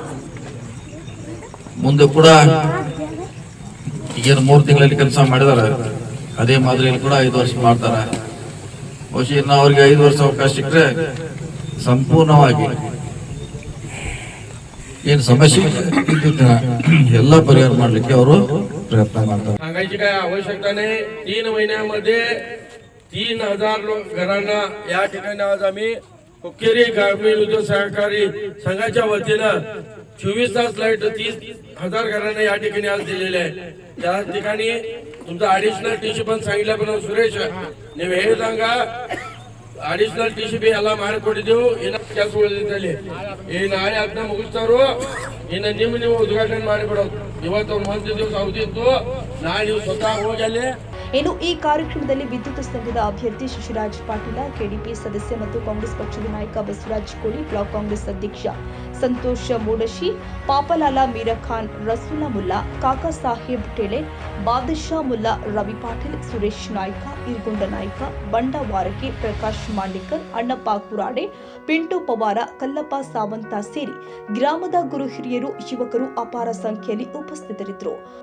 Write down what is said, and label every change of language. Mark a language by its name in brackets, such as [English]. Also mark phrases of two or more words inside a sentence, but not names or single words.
[Kannada] ಮುಂದೆ ಕೂಡ ಈಗೇನು 3 ತಿಂಗಳಲ್ಲಿ ಕೆಲಸ ಮಾಡಿದಾರೆ, ಅದೇ ಮಾದರಿಯಲ್ಲಿ ಕೂಡ 5 ವರ್ಷ ಮಾಡ್ತಾರೆ. ಬಹುಶಃ ಇನ್ನು ಅವ್ರಿಗೆ 5 ವರ್ಷ ಅವಕಾಶ ಸಿಕ್ಕರೆ ಸಂಪೂರ್ಣವಾಗಿ ಏನು समस्या ಎಲ್ಲ ಪರಿಹಾರ ಮಾಡಲಿಕ್ಕೆ ಅವರು [Marathi] प्रयत्न करतात. सांगायची काय आवश्यकता नाही. 3 महिन्यामध्ये 3,000 घरांना या ठिकाणी आज आम्ही हुक्केरी ग्रामीण उद्योग सहकारी संघाच्या वतीनं 24 तास लाईट 30,000 घरांना या ठिकाणी आज दिलेले आहे. त्या ठिकाणी तुमचा [English] additional TC [Marathi] पण सांगितलं. [Kannada] पण सुरेश ನೀವು ಹೇಳಿದಂಗ [English] additional TC [Kannada] ಬಿ ಎಲ್ಲ ಮಾಡಿಕೊಟ್ಟಿದ್ದೆವು. ಇನ್ನು ಕೆಲಸ ಉಳಿದಿದ್ದಲ್ಲಿ ಈ ನಾಳೆ ಅದನ್ನ ಮುಗಿಸ್ತಾರು. ಇನ್ನು ನೀವು ಉದ್ಘಾಟನೆ ಮಾಡಿಬಿಡೋದು. ಇವತ್ತು 1 ದಿವಸ ಅವಧಿ ಇತ್ತು, ನಾಳೆ ನೀವು ಸ್ವತಃ ಹೋಗಿ ಅಲ್ಲಿ. ಇನ್ನು ಈ ಕಾರ್ಯಕ್ರಮದಲ್ಲಿ ವಿದ್ಯುತ್ ಸಂಘದ ಅಭ್ಯರ್ಥಿ ಶಶಿರಾಜ್ ಪಾಟೀಲ, ಕೆಡಿಪಿ ಸದಸ್ಯ ಮತ್ತು ಕಾಂಗ್ರೆಸ್ ಪಕ್ಷದ ನಾಯಕ ಬಸವರಾಜ್ ಕೋಳಿ, ಬ್ಲಾಕ್ ಕಾಂಗ್ರೆಸ್ ಅಧ್ಯಕ್ಷ ಸಂತೋಷ್ ಮೂಡಶಿ, ಪಾಪಲಾಲ ಮೀರಖಾನ್, ರಸೂಲಾ ಮುಲ್ಲಾ, ಕಾಕಾ ಸಾಹೇಬ್ ಟೇಳೆ, ಬಾದಶಾ ಮುಲ್ಲಾ, ರವಿ ಪಾಟೀಲ್, ಸುರೇಶ್ ನಾಯ್ಕ, ಇರ್ಗೊಂಡ ನಾಯ್ಕ, ಬಂಡವಾರಕೆ, ಪ್ರಕಾಶ್ ಮಾಂಡಿಕರ್, ಅಣ್ಣಪ್ಪ ಕುರಾಡೆ, ಪಿಂಟು ಪವಾರ, ಕಲ್ಲಪ್ಪ ಸಾವಂತ ಸೇರಿ ಗ್ರಾಮದ ಗುರು ಹಿರಿಯರು, ಯುವಕರು ಅಪಾರ ಸಂಖ್ಯೆಯಲ್ಲಿ ಉಪಸ್ಥಿತರಿದ್ದರು.